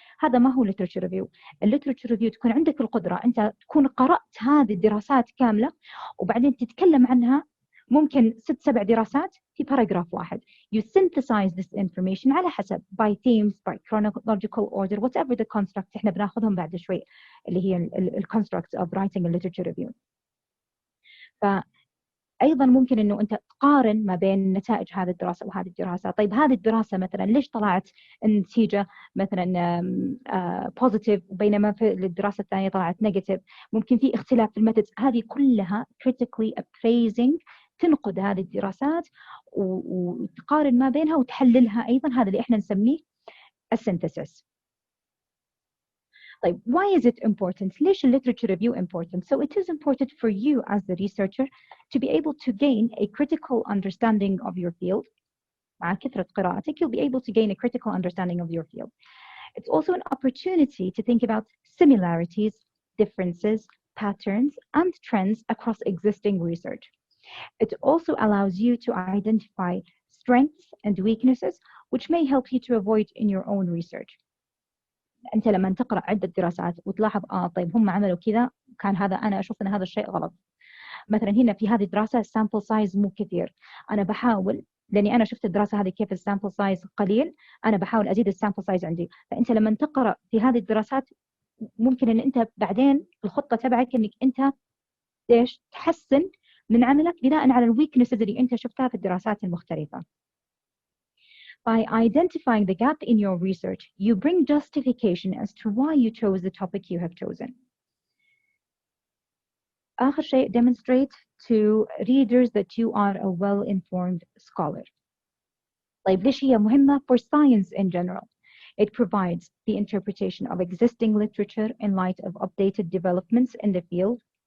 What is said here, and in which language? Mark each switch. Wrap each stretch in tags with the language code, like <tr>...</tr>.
<ar>هذا ما هو literature review. literature review تكون عندك القدرة أنت تكون قرأت هذه الدراسات كاملة وبعدين تتكلم عنها، ممكن 6-7 دراسات في باراجراف واحد.</ar> <en>You synthesize this information</en> <ar>على حسب</ar> <en>by themes, by chronological order, whatever the construct</en> <ar>احنا بناخذهم بعد شوي اللي هي ال</ar> <en>constructs of writing a literature review.</en> <ar>فأيضا ممكن إنه أنت تقارن ما بين نتائج هذه الدراسة وهذه الدراسة. طيب هذه الدراسة مثلا ليش طلعت النتيجة مثلا positive بينما في الدراسة الثانية طلعت negative؟ ممكن في اختلاف في الميثودز. هذه كلها</ar> <en>critically appraising،</en> <ar>تنقد هذه الدراسات وتقارن ما بينها وتحللها أيضا. هذا اللي إحنا نسميه السينثيسيس. طيب</ar> <en>why is it important؟</en> <ar>ليش</ar> <en>literature review important؟ So it is important for you as the researcher to be able to gain a critical understanding of your field.</en> <ar>مع كثرة قراءتك</ar> <en>you'll be able to gain a critical understanding of your field. It's also an opportunity to think about similarities, differences, patterns and trends across existing research. It also allows you to identify strengths and weaknesses which may help you to avoid in your own research.</en> <ar>أنت لما تقرأ عدة دراسات وتلاحظ طيب هم عملوا كذا، كان هذا أنا أشوف أن هذا الشيء غلط. مثلا هنا في هذه الدراسة sample size مو كثير، أنا بحاول لأني أنا شفت الدراسة هذه كيف الsample size قليل، أنا بحاول أزيد الsample size عندي. فأنت لما تقرأ في هذه الدراسات ممكن أن أنت بعدين الخطة تبعك أنك أنت إيش تحسن من عملك بناء على الويكنسز اللي أنت شفتها في الدراسات المختلفة.</ar> <en>By identifying the gap in your research, you bring justification as to why you chose the topic you have chosen.</en> <ar>آخر شيء,</ar> <en>demonstrate to readers that you are a well-informed scholar.</en> <ar>طيب ليش هي مهمة؟</ar> <en>For science in general. It provides the interpretation of existing literature in light of updated developments in the field.</en>